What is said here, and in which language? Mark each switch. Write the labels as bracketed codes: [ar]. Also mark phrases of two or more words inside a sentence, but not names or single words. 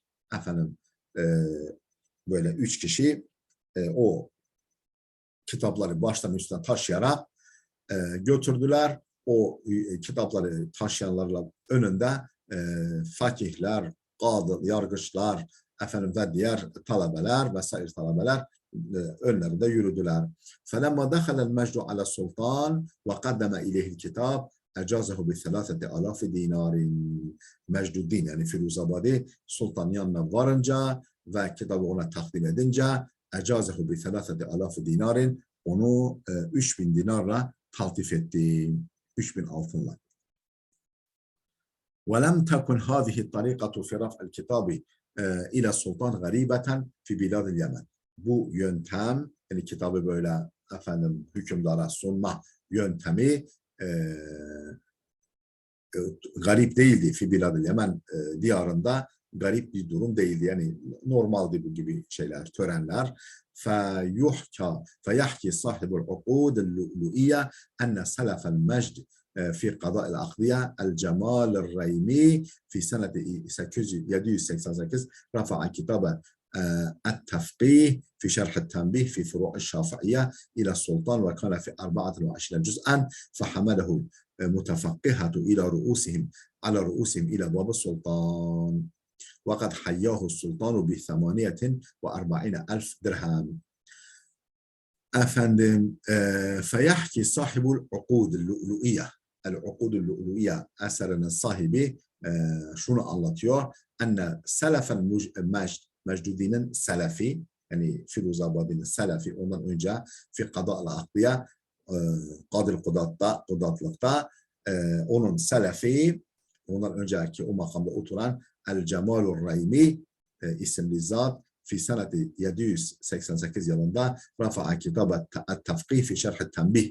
[tr] Efendim böyle 3 kişi o kitapları baştan üstüne taşıyarak götürdüler. O kitapları taşıyanlarla önünde fakihler, kadı, yargıçlar, efendim ve diğer talebeler vesaire talebeler önlerinde yürüdüler. [ar] فَلَمَّا دَخَلَ الْمَجْدُ عَلَى السُّلْطَانِ وَقَدَّمَ إِلَيْهِ الْكِتَابِ اَجَازَهُ بِثَلَاثَةِ آلَافِ دِينَارٍ. [tr] Mecduddin yani Firuzabadi sultan yanına varınca ve kitabı ona takdim edince [ar] أجازه بثلاثة آلاف دينار, [tr] onu 3000 dinarla taltif etti. 3000 altınla. [ar] وَلَمْ تَكُنْ هَذِهِ الطَّرِيقَةُ فِي رَفْعِ الْكِتَابِ إِلَى السُّلْطَانِ غَرِيبَةً فِي بِلَادِ الْيَمَنِ. [tr] Bu yöntem, yani kitabı böyle efendim hükümdara sunma yöntemi garip değildi. [ar] في بلاد [tr] Yemen diyarında garip bir durum değildi. Yani normaldi bu gibi şeyler, törenler. [ar] فيحكي صاحب العقود اللؤلؤية أن سلف المجد في قضاء الأقضية الجمال الريمي في سنة 788 رفع كتاب التفقيه في شرح التنبيه في فروع الشافعية إلى السلطان وكان في 24 جزءا فحمله متفقهة على رؤوسهم إلى باب السلطان وقد حياه السلطان ب48,000 درهم. [tr] Efendim, [ar] فيحكي صاحب العقود اللؤلؤية [tr] العقود اللؤلؤية eserinin sahibi şunu anlatıyor. [ar] أن سلف [tr] Mecdudi'nin selefi, yani Firuzabadi'nin selefi, ondan önce [ar] في قضاء الأقضية [tr] Kadil Kudatlıkta onun selefi, ondan önceki o makamda oturan El Cemalur Reymi isimli zat [ar] في سنة [tr] 788 yılında [ar] رفع كتاب [tr] et-tefkih fi şerh tembih.